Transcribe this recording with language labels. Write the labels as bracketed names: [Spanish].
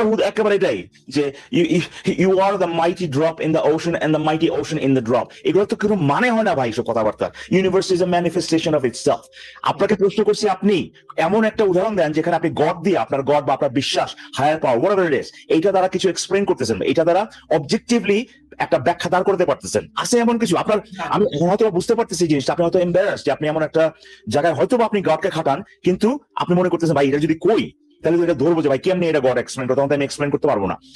[Bangla] একেবারে এটাই যে [English] you are the mighty drop in the ocean and the mighty ocean in the drop। [Bangla] এগুলো তো কোনো মানে হয় না ভাই, এসব কথাবার্তা। [English] Universe is a manifestation of itself। [Bangla] আপনাকে প্রশ্ন করছি, আপনি এমন একটা উদাহরণ দেন যেখানে আপনি গড দিয়ে, আপনার গড বা আপনার বিশ্বাস, higher power, [English] whatever it is, [Bangla] এইটা দ্বারা কিছু এক্সপ্লেন করতেছেন, এটা দ্বারা অবজেক্টিভলি একটা ব্যাখ্যা দাঁড় করতে পারতেছেন। আছে এমন কিছু আপনার? আমি হয়তো বুঝতে পারতেছি জিনিসটা, আপনি হয়তো এম্বারাস যে আপনি এমন একটা জায়গায় হয়তো আপনি গডকে খাটান, কিন্তু আপনি মনে করতেছেন ভাই এটা যদি কই তাহলে তো এটা ধরবো যে ভাই কেমনি এটা গড এক্সপ্লেন করতে, তখন আমি এক্সপ্লেন করতে পারবো না।